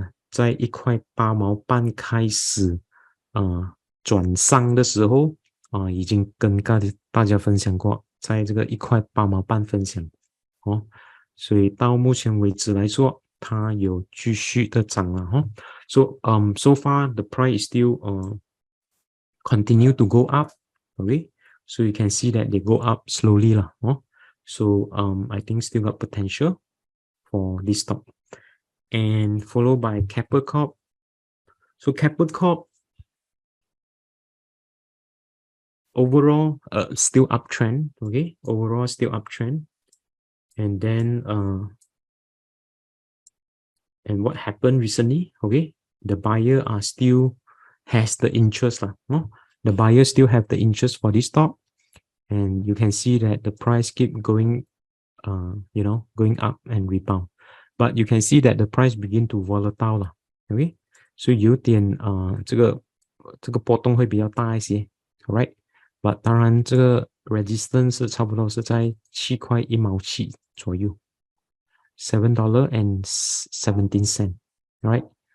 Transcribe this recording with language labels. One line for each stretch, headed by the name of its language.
Chinese: 在1块8毛半开始转上的时候已经跟大家分享过，在这个1块8毛半分享所以到目前为止来说，它有继续的涨了
English: so far the price is still continue to go up, okay? So you can see that they go up slowly lah so I think still got potential for this stock. And followed by Keppel Corp. So Keppel Corp overall still uptrend, okay? Overall still uptrend. And then and what happened recently, okay? The buyer are still has the interest the buyer still have the interest for this stock, and you can see that the price keep going going up and rebound, but you can see that the price begin to volatile okay?
Chinese: 所以有点这个波动会比较大一些 alright? But 当然这个 resistance 是差不多是在7块1毛7左右$7.17, right?